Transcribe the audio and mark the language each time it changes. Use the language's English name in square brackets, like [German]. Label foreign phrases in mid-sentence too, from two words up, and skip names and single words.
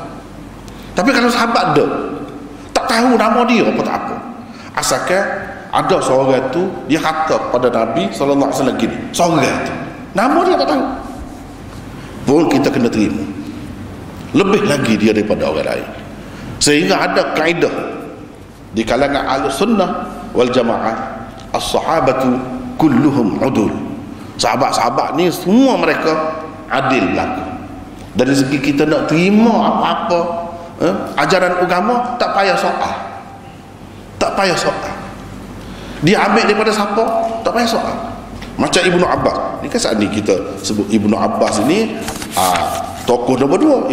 [Malay] Tapi kalau sahabat dia tak tahu nama dia apa tak apa, asalkan ada seorang tu dia kata pada Nabi SAW gini, seorang tu nama dia tak tahu, pun kita kena terima. Lebih lagi dia daripada orang lain. Sehingga ada kaedah di kalangan [Arabic] أهل السنة والجماعة, الصحابة كلهم عدول. [Malay] Sahabat-sahabat ni semua mereka adil berlaku. Dari segi kita nak terima apa-apa ajaran agama, tak payah soal. Tak payah soal. Dia ambil daripada siapa, tak payah soal. Macam Ibnu Abbas ni kan, saat ni kita sebut Ibnu Abbas ini tokoh nombor 2.